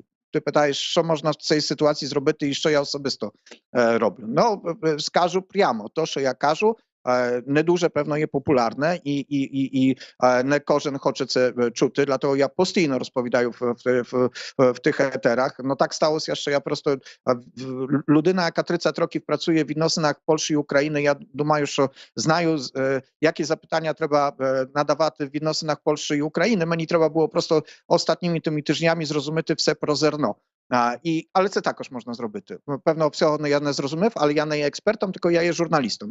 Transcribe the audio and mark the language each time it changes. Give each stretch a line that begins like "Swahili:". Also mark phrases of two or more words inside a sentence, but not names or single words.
Ukrainian: Ти питаєш, що можна в цій ситуації зробити і що я особисто роблю. Ну, скажу прямо, то, що я кажу, не дуже, певно, є популярне і не кожен хоче це чути, dlatego я постійно розповідаю в тих етерах.
Polish: No tak stało się,
Ukrainian: що я просто людина, яка 30 років працює в відносинах Польщі і України, я думаю, що знаю, які запитання треба надавати в відносинах Польщі і України. Мені треба було просто останніми тими тижнями зрозуміти все про зерно. Але це також можна зробити. Певно, всього я не зрозумів, але я не є експертом, tylko я є журналістом.